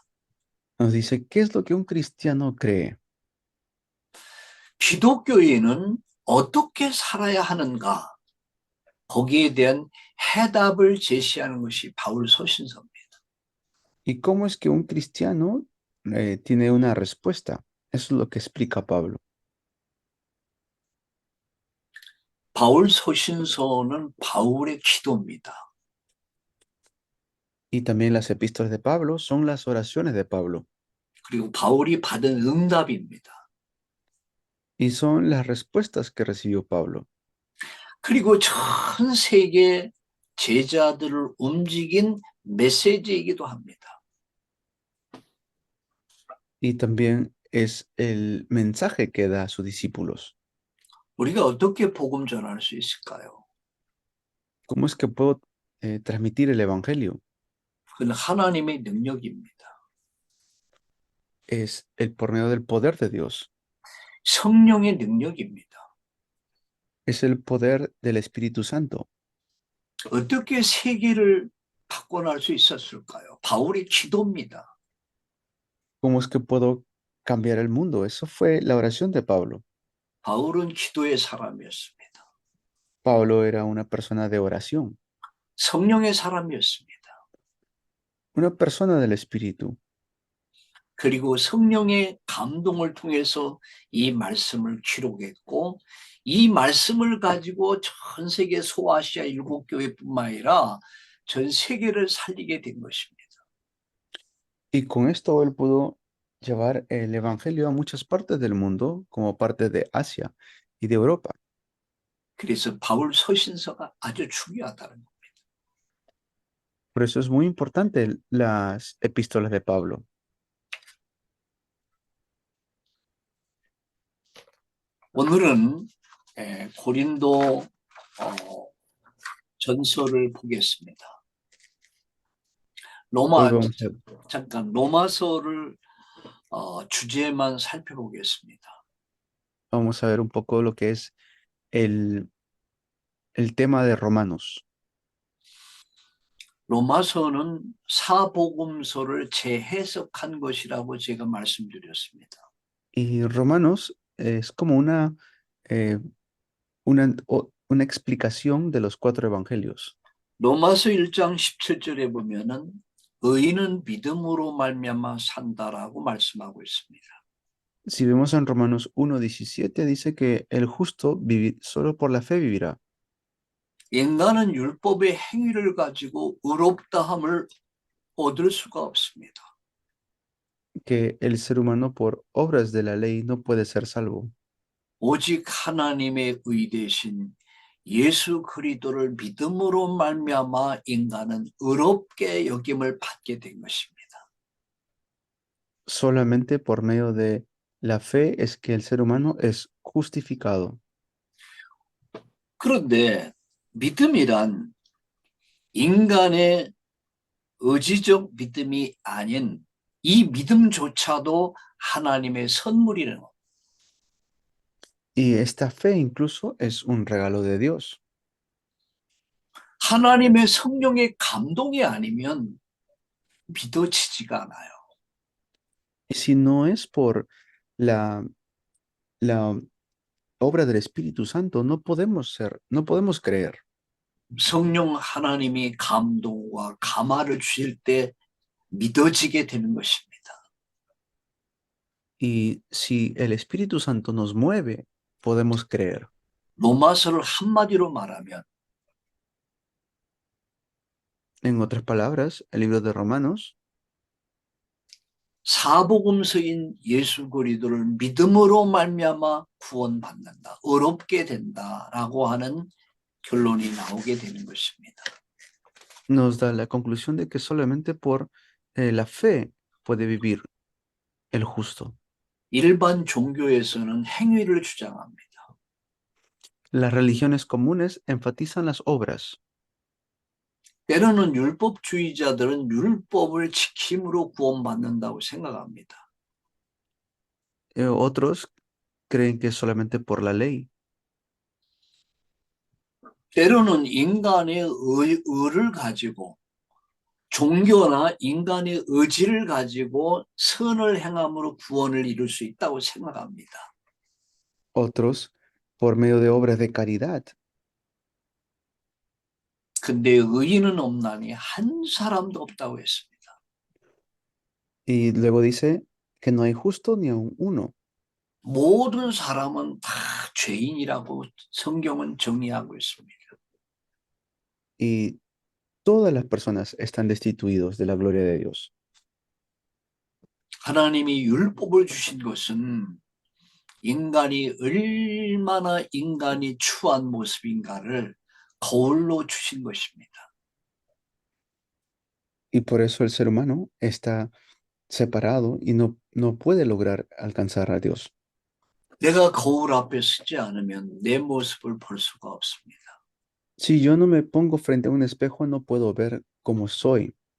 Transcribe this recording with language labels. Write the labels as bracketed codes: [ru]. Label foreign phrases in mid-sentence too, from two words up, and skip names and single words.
[es] Nos dice, ¿qué es lo que un cristiano cree? [ko] 기독교인은 어떻게 살아야 하는가 거기에 대한 해답을 제시하는 것이 바울 서신서입니다. [es] ¿Y cómo es que un cristiano tiene una respuesta? Eso es lo que explica Pablo. [ko] 바울 서신서는 바울의 기도입니다. [es] Y también las epístolas de Pablo son las oraciones de Pablo. [ko] 그리고 바울이 받은 응답입니다. [es] Y son las respuestas que recibió Pablo. [ko] 그리고 전 세계 제자들을 움직인 메시지이기도 합니다. [es] Y también es el mensaje que da a sus discípulos. [ko] 우리가 어떻게 복음 전할 수 있을까요? [es] ¿Cómo es que puedo transmitir el Evangelio? [ko] 그건 하나님의 능력입니다. [es] Es el por medio del poder de Dios. [ko] 성령의 능력입니다. [es] Es el poder del Espíritu Santo. [ko] 어떻게 세계를 바꿔낼 수 있었을까요? 바울의 기도입니다. [es] ¿Cómo es que puedo cambiar el mundo? Eso fue la oración de Pablo. [ko] 바울은 기도의 사람이었습니다. [es] Pablo era una persona de oración, [ko] 성령의 사람이었습니다. [es] una persona del Espíritu. [ko] 그리고 성령의 감동을 통해서 이 말씀을 기록했고 이 말씀을 가지고 전 세계 소아시아 7교회뿐만 아니라 전 세계를 살리게 된 것입니다. [es] Y con esto él pudo llevar el Evangelio a muchas partes del mundo, como parte de Asia y de Europa. [ko] 그래서 바울 서신서가 아주 중요하다는 겁니다. [es] Por eso es muy importante las epístolas de Pablo. [ko] 오늘은 고린도 전서를 보겠습니다. [es] Hoy [ko] 로마서를 주제만 살펴보겠습니다. [es] vamos a ver un poco lo que es el tema de Romanos. [ko] 로마서는 사복음서를 재해석한 것이라고 제가 말씀드렸습니다. [es] Y Romanos es como una explicación de los 4 evangelios. [ko] 로마서 1장 17절에 보면은 의인은 믿음으로 말미암아 산다라고 말씀하고 있습니다. [es] Si vemos en Romanos 1:17 dice que el justo solo por la fe vivirá. [ko] 인간은 율법의 행위를 가지고 의롭다함을 얻을 수가 없습니다. [es] Que el ser humano por obras de la ley no puede ser salvo. [ko] 오직 하나님의 의 대신 예수 그리스도를 믿음으로 말미암아 인간은 의롭게 여김을 받게 된 것입니다. [es] Solamente por medio de la fe es que el ser humano es justificado. [ko] 그런데 믿음이란 인간의 의지적 믿음이 아닌 이 믿음조차도 하나님의 선물이라는 것. [es] Y esta fe incluso es un regalo de Dios. [ko] 하나님의 성령의 감동이 아니면 믿어지지가 않아요. [es] Y si no es por la obra del Espíritu Santo, no podemos creer. [ko] 성령 하나님이 감동과 감화를 주실 때 믿어지게 되는 것입니다. [es] Y si el Espíritu Santo nos mueve, podemos creer. [ko] 로마서를 한마디로 말하면 [es] En otras palabras, el libro de Romanos [ko] 사복음서인 예수 그리스도를 믿음으로 말미암아 구원받는다, 의롭게 된다라고 하는 결론이 나오게 되는 것입니다. [es] nos da la conclusión de que solamente por la fe puede vivir el justo. [ko] 일반 종교에서는 행위를 주장합니다. [es] Las religiones comunes enfatizan las obras. [ko] 때로는 율법주의자들은 율법을 지킴으로 구원받는다고 생각합니다. [es] Otros creen que es solamente por la ley. [ko] 때로는 인간의 의를 가지고 종교나 인간의 의지를 가지고 선을 행함으로 구원을 이룰 수 있다고 생각합니다. [es] Otros por medio de obras de caridad. [ko] 근데 의인은 없나니 한 사람도 없다고 했습니다. [es] Y luego dice que no hay justo ni aun uno. [ko] 모든 사람은 다 죄인이라고 성경은 정의하고 있습니다. [es] Y todas las personas están destituidos de la gloria de Dios. [ko] 하나님이 율법을 주신 것은 인간이 얼마나 인간이 추한 모습인가를 거울로 주신 것입니다. [es] Y por eso el ser humano está separado y no puede lograr alcanzar a Dios. [ko] 내가 거울 앞에 서지 않으면 내 모습을 볼 수가 없습니다. [es] Si yo no me pongo frente a un espejo, no puedo ver cómo soy.